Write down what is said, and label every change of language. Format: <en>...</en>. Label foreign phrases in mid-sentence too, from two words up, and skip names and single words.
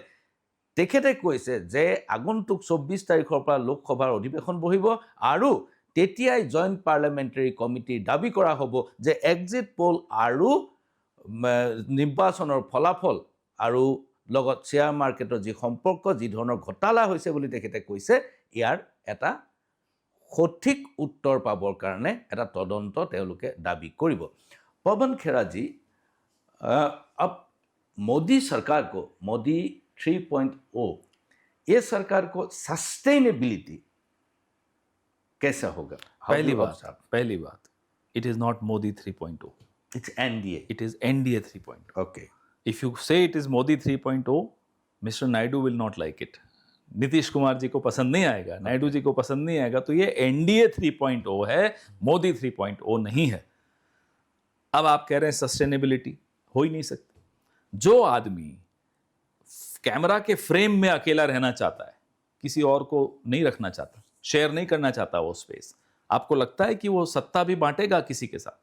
<as>তেখেতে কৈছে যে আগন্তুক 24 তাৰিখৰ পৰা লোকসভাৰ অধিৱেশন বহিব আৰু তেতিয়াই</as> <en>joint parliamentary committee</en> <as>দাবী কৰা হ'ব যে</as> <en>exit poll</en> <as>আৰু নিৰ্বাচনৰ ফলাফল আৰু লগত</as> <en>share market</en> <as>যি সম্পৰ্ক, যি ধৰণৰ ঘটালা হৈছে বুলি তেখেতে কৈছে, ইয়াৰ এটা সঠিক উত্তৰ পাবৰ কাৰণে এটা তদন্ত তেওঁলোকে দাবী কৰিব।</as> <hi>पवन खेरा जी, अब मोदी सरकार को, मोदी 3.0, ये सरकार को सस्टेनेबिलिटी कैसा होगा? पहली बात,</hi> <en>it is not Modi 3.0. It's NDA. It is NDA 3.0. Okay. If you say it is Modi 3.0, Mr. Naidu will not like it.</en> <hi>नीतीश कुमार जी को पसंद नहीं आएगा, नायडू जी को पसंद नहीं आएगा, तो ये NDA 3.0 है, मोदी 3.0 नहीं है। अब आप कह रहे हैं सस्टेनेबिलिटी, हो ही नहीं सकती। जो आदमी कैमरा के फ्रेम में अकेला रहना चाहता है, किसी और को नहीं रखना चाहता, शेयर नहीं करना चाहता वो स्पेस, आपको लगता है कि वो सत्ता भी बांटेगा किसी के साथ?</hi>